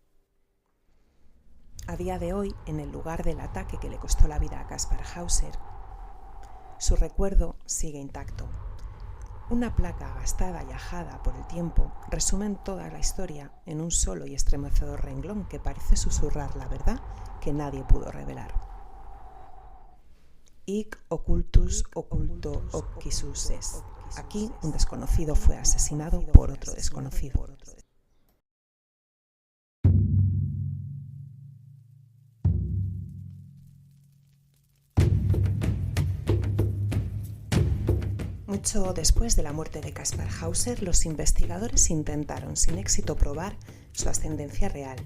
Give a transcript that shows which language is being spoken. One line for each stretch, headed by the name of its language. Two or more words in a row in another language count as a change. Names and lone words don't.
Spanish: A día de hoy, en el lugar del ataque que le costó la vida a Kaspar Hauser, su recuerdo sigue intacto. Una placa gastada y ajada por el tiempo resume toda la historia en un solo y estremecedor renglón que parece susurrar la verdad que nadie pudo revelar.
Latin: Hic occultus occulto occisus est.
Spanish: Aquí un desconocido fue asesinado por otro desconocido. Mucho después de la muerte de Kaspar Hauser, los investigadores intentaron sin éxito probar su ascendencia real.